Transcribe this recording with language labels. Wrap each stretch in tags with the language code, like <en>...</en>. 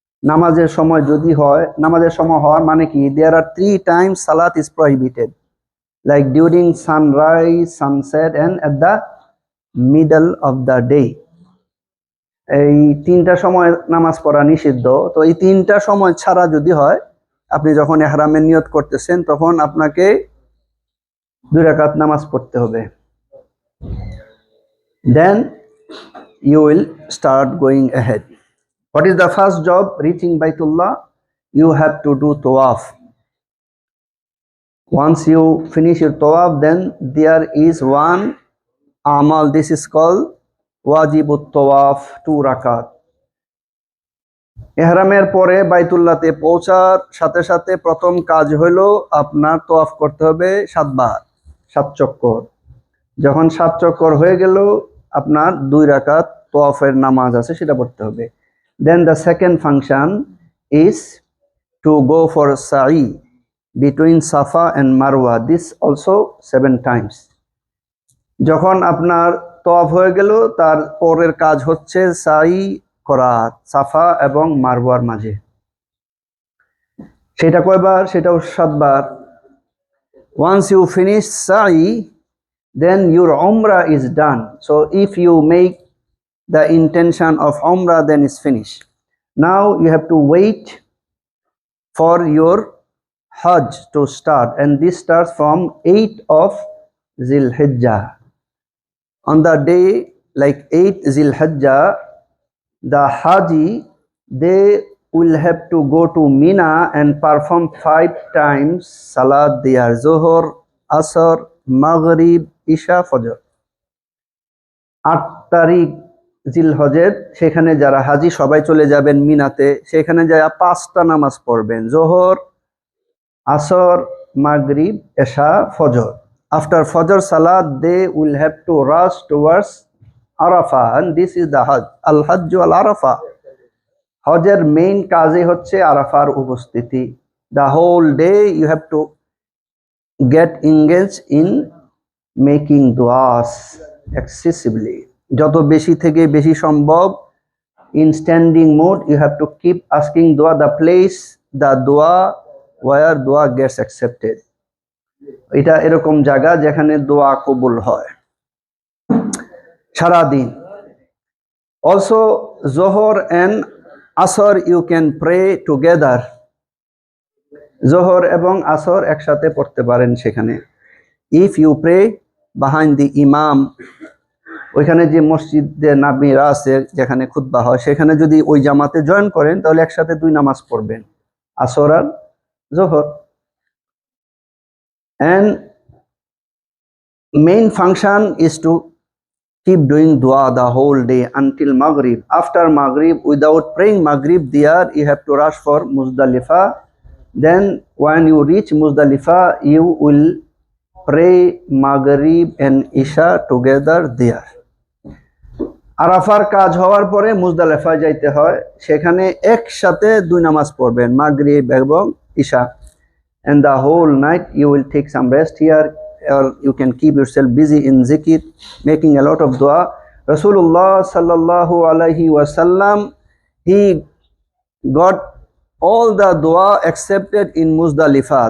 <bn>নামাজের সময় যদি হয়, নামাজের সময় হওয়ার মানে কি?</bn> <en>There are 3 times সালাত is prohibited, like during sunrise, sunset, and at the middle of the day.</en> <bn>এই 3টা সময় নামাজ পড়া নিষিদ্ধ। তো এই 3টা সময় ছাড়া যদি হয়, আপনি যখন ইহরামের নিয়ত করতেছেন তখন আপনাকে 2 রাকাত নামাজ পড়তে হবে।</bn> <en>Then you will start going ahead. What is the first job? Reaching Baitullah, you have to do tawaf. Once you finish your tawaf, then there is one amal, this is called wajibut tawaf, 2 rakat.</en> <bn>ইহরামের পরে বাইতুল্লাহতে পৌঁছার সাথে সাথে প্রথম কাজ হলো আপনার তওয়াফ করতে হবে 7 বার, 7 চক্কর। যখন 7 চক্কর হয়ে গেল, আপনার 2 রাকাত তওয়াফের নামাজ আছে, সেটা পড়তে হবে।</bn> <en>Then the second function is to go for সাই between Safa and Marwa, this also 7 times.</en> <bn>যখন আপনার তওয়াফ হয়ে গেল, তার পরের কাজ হচ্ছে সাই করা সাফা এবং মারওয়ার মাঝে। সেটা কয়বার? সেটাও 7 বার।</bn> <en>Once you finish sa'i, then your umrah is done. So if you make the intention of umrah, then it's finished. Now you have to wait for your hajj to start, and this starts from 8 of Zilhijjah. On the day like 8 Zilhijjah, the haji, they will have to go to Mina and perform 5 times salat there: Zohor, Asr, Maghrib, Isha, Fajr.</en> <bn>8 তারিখ জিলহজের সেখানে যারা হাজি সবাই চলে যাবেন মিনাতে, সেখানে যায় 5টা নামাজ পড়বেন: জোহর, আসর, মাগরিব, এশা, ফজর।</bn> <en>After Fajr Salat, they will have to rush towards Arafah, and this is the Hajj.</en> <ar>Al-Hajj al-Arafah.</ar> <bn>হজের মেইন কাজই হচ্ছে আরাফার উপস্থিতি।</bn> <en>The whole day you have to get engaged in making du'as excessively.</en> <bn>যত বেশি থেকে বেশি সম্ভব</bn> <en>in standing mode you have to keep asking dua, the place, the dua where dua gets accepted.</en> <bn>এটা এরকম জায়গা যেখানে দোয়া কবুল হয় সারা দিন।</bn> <en>Also Zohor and Asr you can pray together.</en> <bn>Zohor এবং Asr একসাথে পড়তে পারেন সেখানে।</bn> <en>If you pray behind the imam,</en> <bn>ওইখানে যে মসজিদে নাবিরা আছে যেখানে খুতবা হয়, সেখানে যদি ওই জামাতে জয়েন করেন তাহলে একসাথে 2 নামাজ পড়বেন, আসর আর জোহর।</bn> <en>And main function is to keep doing dua the whole day until Maghrib. After Maghrib, without praying Maghrib there, you have to rush for Muzdalifah. Then when you reach Muzdalifah, you will pray Maghrib and Isha together there.</en> <bn>আরাফার কাজ হওয়ার পরে মুজদালিফায় যাইতে হয়, সেখানে একসাথে 2 নামাজ পড়বেন, মাগরিব এবং Isha.</bn> <en>And the whole night you will take some rest here, or you can keep yourself busy in zikr, making a lot of dua. Rasulullah sallallahu alaihi wasallam, he got all the dua accepted in Muzdalifah.</en>